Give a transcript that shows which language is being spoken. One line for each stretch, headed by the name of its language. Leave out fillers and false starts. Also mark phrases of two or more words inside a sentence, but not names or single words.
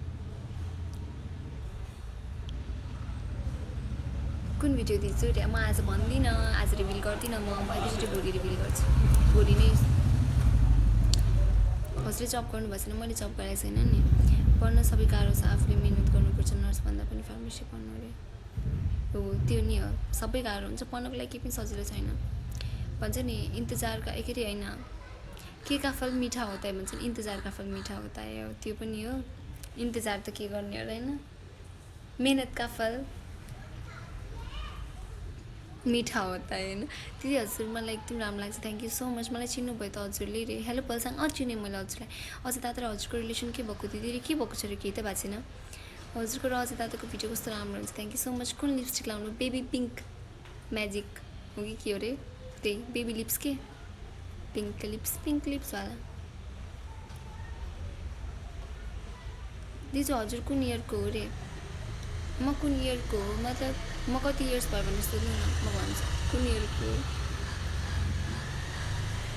Nepali: कुन भिडियो दिन्छु म आज भन्दिनँ आज रिभिल गर्दिनँ म एकैचोटि भोलि रिभिल गर्छु भोलि नै हजुरले जब गर्नुभएको छैन मैले जब गरेको छैन नि पढ्न सबै गाह्रो छ आफूले मिहिनेत गर्नुपर्छ नर्स भन्दा पनि फार्मेसी पढ्नु अरे हो त्यो नि हो सबै गाह्रो हुन्छ पढ्नको लागि केही पनि सजिलो छैन भन्छ नि इन्तजारका के अरे होइन के
Hindi: का फल मिठा होता है
Nepali: भन्छ
Hindi: इन्तजार का फल मिठा होता है
Nepali: त्यो पनि हो इन्तजार त के गर्ने होला होइन
Hindi: मेहनत का फल मिठा होता है
Nepali: होइन दिदी हजुर मलाई एकदम राम्रो लाग्छ
English: thank you so much
Nepali: मलाई चिन्नुभयो त हजुरले रे हेलो पलसाङ चिनेँ मैले हजुरलाई अझै दादा र हजुरको रिलेसन के भएको दिदी रे के भएको छ रे केही त भएको छैन हजुरको र अझै दादाको भिडियो कस्तो राम्रो हुन्छ
English: thank you so much
Nepali: कुन लिपस्टिक लाउनु
English: baby pink magic
Nepali: हो कि के हो रे त्यही
English: baby lips
Nepali: के पिङ्क लिप्सवाला दिदी हजुर कुन इयरको हो रे म कुन इयरको हो मतलब म कति इयर्स भयो भनेर सोध्नु न म भन्छु कुन इयरको